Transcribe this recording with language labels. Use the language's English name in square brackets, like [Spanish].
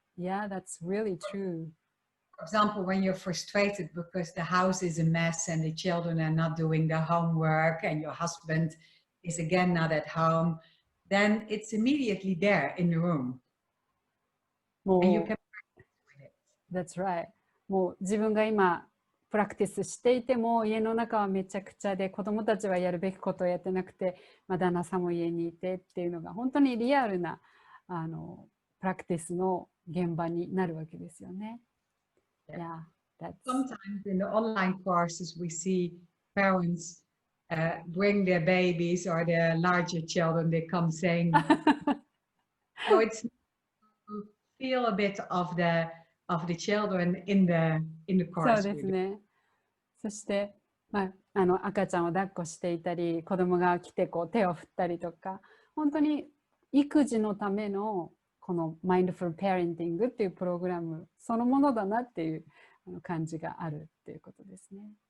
[English] Yeah, that's really true. For example, when you're frustrated because the house is a mess and the children are not doing their homework and your husband is again not at home, then it's immediately there in the room. And you can practice with it. That's right. [Japanese] もう自分が今プラクティスしていても家の中はめちゃくちゃで子どもたちはやるべきことをやってなくて、旦那さんも家にいてっていうのが本当にリアルなプラクティスの現場になるわけですよね。 [English] Yeah, that's... Sometimes in the online courses we see parents bring their babies or their larger children, they come saying, so it's to feel a bit of of the children in the [Japanese] そう [English] course. [Japanese] ですね。そして、赤ちゃんを抱っこしていたり、子供が来てこう手を振ったりとか、本当に育児のためのこのマインドフルペアレンティングっていうプログラムそのものだなっていう感じがあるっていうことですね。